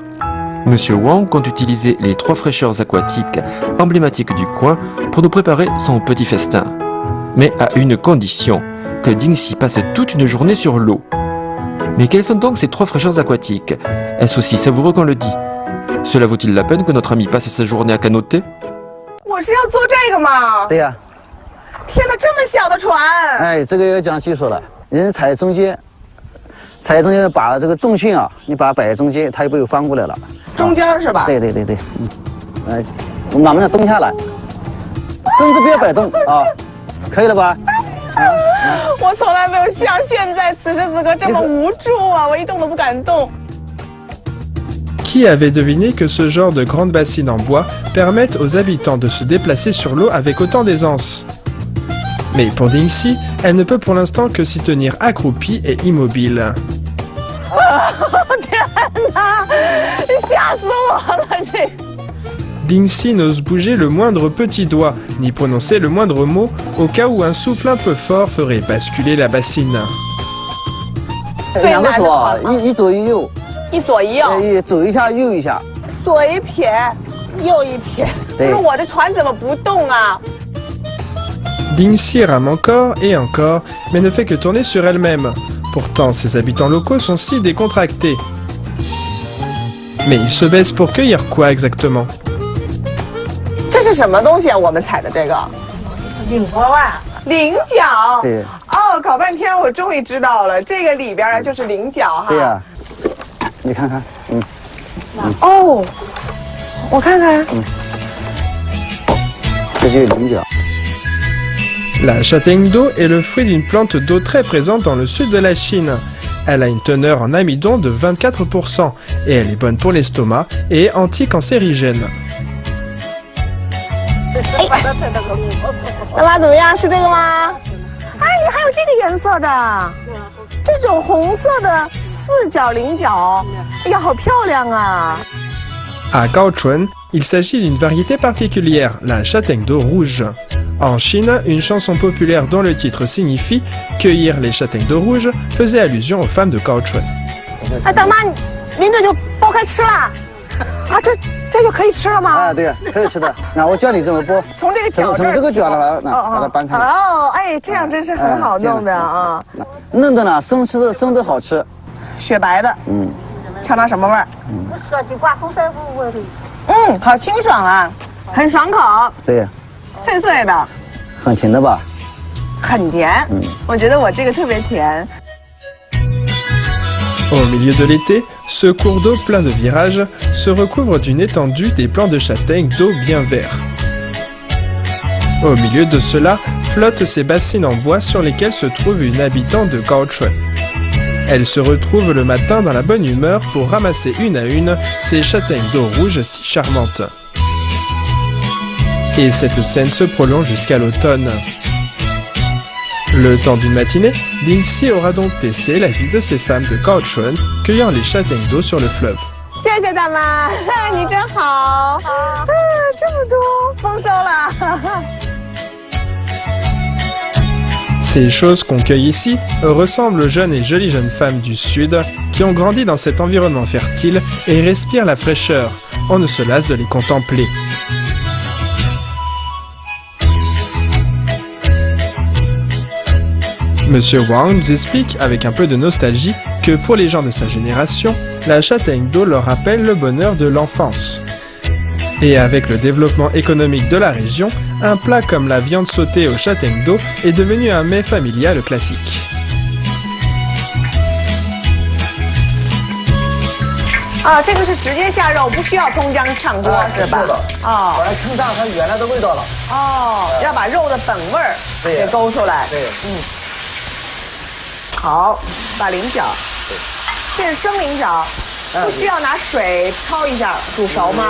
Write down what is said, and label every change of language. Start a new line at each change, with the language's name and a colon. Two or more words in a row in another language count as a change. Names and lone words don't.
French: Monsieur Wang compte utiliser les 3 fraîcheurs aquatiques emblématiques du coin pour nous préparer son petit festin. Mais à une condition, que Dingxi passe toute une journée sur l'eau. Mais quelles sont donc ces 3 fraîcheurs aquatiques? Est-ce aussi savoureux qu'on le dit? Cela vaut-il la peine que notre ami passe sa journée à canoter?
Chinese: 我是要做这个吗？对呀。天哪，这么小的船！哎，这个要讲技术了。人踩中间，把这个重心啊，你把它摆在中间，它就不会翻过来了。中间是吧？对，哎，我们慢慢的蹲下来，身子不要摆动啊，可以了吧？我从来没有像现在此时此刻这么无助啊！我一动都不敢动。
French: Qui avait deviné que ce genre de grandes bassines en bois permettent aux habitants de se déplacer sur l'eau avec autant d'aisance? Mais pour Dingxi, elle ne peut pour l'instant que s'y tenir accroupie et immobile.
Chinese: 天哪，吓死我了！这。
French: Dingxi n'ose bouger le moindre petit doigt, ni prononcer le moindre mot, au cas où un souffle un peu fort ferait basculer la bassine.
Chinese: 2 个手啊，一左一右，一左一右，左一下右一下，左一撇，右一撇。可是我这船怎么不动啊？
French: Dingxi rame encore et encore, mais ne fait que tourner sur elle-même. Pourtant, ses habitants locaux sont si décontractés. Mais ils se baissent pour cueillir quoi exactement?
Chinese: 这是什么东西啊？我们采的这个菱角啊，菱角。对。哦，搞半天我终于知道了，这个里边啊就是菱角哈。对呀。你看看，哦，我看看。这就是菱角。
French: La châtaigne d'eau est le fruit d'une plante d'eau très présente dans le sud de la Chine. Elle a une teneur en amidon de 24% et elle est bonne pour l'estomac et est anticancérigène.
Chinese: 大妈怎么样？是这个吗？哎，你还有这个颜色的，这种红色的四角菱角，哎呀，好漂亮啊！
French: À Kaohsiung, il s'agit d'une variété particulière, la châtaigne d'eau rouge. En Chine, une chanson populaire dont le titre signifie « Cueillir les châtaignes d'eau rouge » faisait allusion aux femmes de Kaohsiung.
Chinese: 哎，大妈，您这就剥开吃了啊？这就可以吃了吗？啊，对，可以吃的。那我教你怎么剥，从这个角这儿，从这个角了，把它掰开。哦，哎，这样真是很好弄的啊。弄的呢，生吃的生的好吃，雪白的，尝尝什么味儿？好清爽啊，很爽口。对，脆脆的，很甜的吧？很甜。我觉得我这个特别甜。
French: Au milieu de l'été, ce cours d'eau plein de virages se recouvre d'une étendue des plants de châtaigne d'eau bien verts. Au milieu de cela, flottent ces bassines en bois sur lesquelles se trouve une habitante de Kaohsiung. Elle se retrouve le matin dans la bonne humeur pour ramasser une à une ces châtaignes d'eau rouge si charmantes. Et cette scène se prolonge jusqu'à l'automne. Le temps d'une matinée, Dingxi aura donc testé la vie de ces femmes de Kaohsiung cueillant les châtaignes d'eau sur le fleuve.
Chinese: 谢谢大妈，你真好。这么多，丰收了。
French: Ces choses qu'on cueille ici ressemblent aux jeunes et jolies jeunes femmes du Sud qui ont grandi dans cet environnement fertile et respirent la fraîcheur. On ne se lasse de les contempler. Monsieur Wang nous explique avec un peu de nostalgie que pour les gens de sa génération, la châtaigne d'eau leur rappelle le bonheur de l'enfance. Et avec le développement économique de la région, un plat comme la viande sautée aux châtaignes d'eau est devenu un mets familial classique.
Chinese: 啊，这个是直接下肉，不需要葱姜炝锅是吧？哦，把它撑大它原来的味道了。哦，要把肉的本味儿给勾出来。对，好，把菱角，这是生菱角，不需要拿水焯一下煮熟吗？